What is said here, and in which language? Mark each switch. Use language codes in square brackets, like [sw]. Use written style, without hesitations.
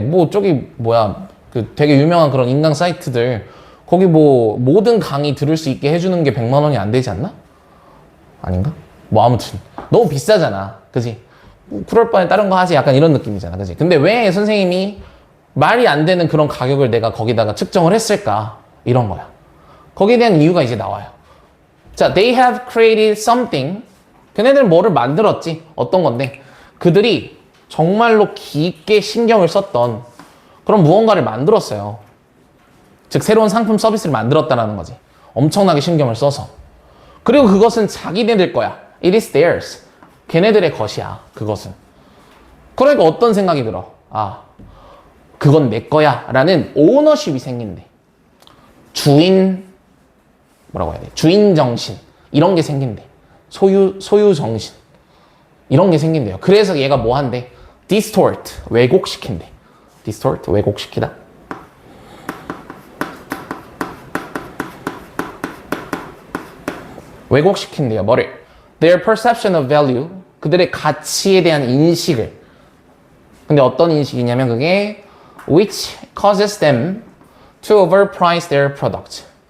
[ko] 뭐 저기 뭐야 그 되게 유명한 그런 인강 사이트들 거기 뭐 모든 강의 들을 수 있게 해주는 게 100만 원이 안 되지 않나? 아닌가? 뭐 아무튼 너무 비싸잖아. 그지? 뭐 그럴 바에 다른 거 하지. 약간 이런 느낌이잖아. 그지? 근데 왜 선생님이 말이 안 되는 그런 가격을 내가 거기다가 측정을 했을까? 이런 거야. 거기에 대한 이유가 이제 나와요. [en] 자, they have created something. [ko] 걔네들 뭐를 만들었지? 어떤 건데? 그들이 정말로 깊게 신경을 썼던 그런 무언가를 만들었어요. 즉, 새로운 상품 서비스를 만들었다는 거지. 엄청나게 신경을 써서. 그리고 그것은 자기네들 거야. [en] It is theirs. [ko] 걔네들의 것이야. 그것은. 그러니까 어떤 생각이 들어? 아, 그건 내 거야. 라는 오너십이 생긴대. 뭐라고 해야 돼? 주인 정신. 이런 게 생긴대. 소유 정신. 이런 게 생긴대요. 그래서 얘가 뭐 한대? distort. 왜곡시킨대. distort. 왜곡시키다. 왜곡시킨대요. 뭐를? [en] Their perception of value. [ko] 그들의 가치에 대한 인식을. 근데 어떤 인식이냐면 그게 [en] which causes them to overprice their product.